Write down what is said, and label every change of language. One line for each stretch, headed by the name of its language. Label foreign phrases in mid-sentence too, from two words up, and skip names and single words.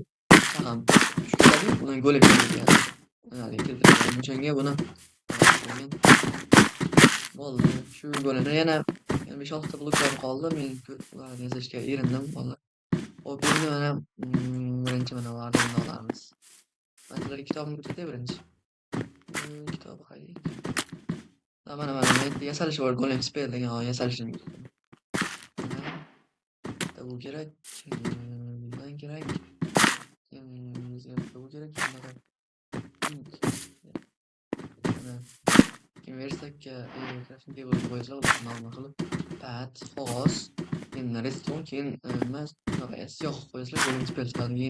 Uzbek: Ham shu buni golem keltirgan. O'shanga buni bo'ldi. Shu golemda yana 5-6 ta bloklar qoldi. Men ularni yasashga erindim vallah. Hop, endi mana birinchi mana vardan olamiz.
Turkish: Ben sizlere kitabımı götüreyim birinci. Kitabı haydi.
Uzbek: Mana yasalish bor
English: golem spell
Uzbek: degan yasalishni götürdüm. Bu kerak. Ben kerak. Bu kerak. Kim versek
English: crafting table
Uzbek: qo'ysalar ma'lum qilib pad qog'oz keyin redstone keyin emas siyoh qo'ysalar
English: golem spell
Uzbek: chiqadi.